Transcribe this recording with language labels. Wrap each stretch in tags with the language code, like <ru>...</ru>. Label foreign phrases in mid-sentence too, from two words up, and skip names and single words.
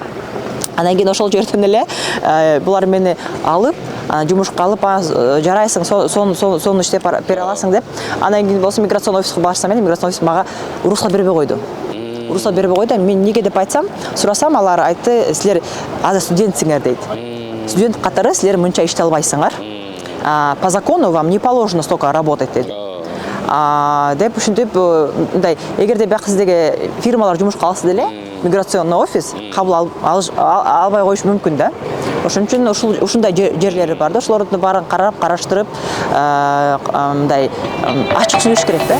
<ky>Анан кийин ошол жерден эле булар мени алып, жумушка алып, жарайсың, сону иштеп бере аласың деп. Анан кийин болсо миграцион офиске барсам, миграцион офис мага уруксат бербей койду. Мен неге деп айтсам, сурасам, алар айтты, силер азыр студентсиңер дейт. Студент катары силер мынча иштей албайсыңар.</ky> <ru>По закону вам не положено столько работать</ru> <ky>дейт. Деп ушинтип мындай, эгерде бияк сиздеги фирмалар жумушка алса деле,</ky> <ru>миграционный офис</ru> <ky>кабыл албай коюшу мүмкүн да. Ошон үчүн ушундай жерлери бар да. Ошолордун баарын карап, караштырып, мындай ачык сүйлөш керек да.</ky>